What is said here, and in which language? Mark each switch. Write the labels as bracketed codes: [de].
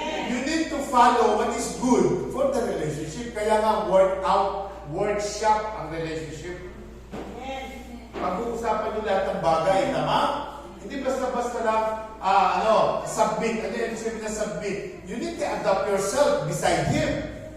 [en] You need to follow what is good for the relationship. [tl] Kaya nga, workshop ang relationship. Pag-uusapan nyo lahat ng bagay, tama? Hindi basta-basta lang, submit. Ano yung sabihin na submit? [en] You need to adapt yourself beside him.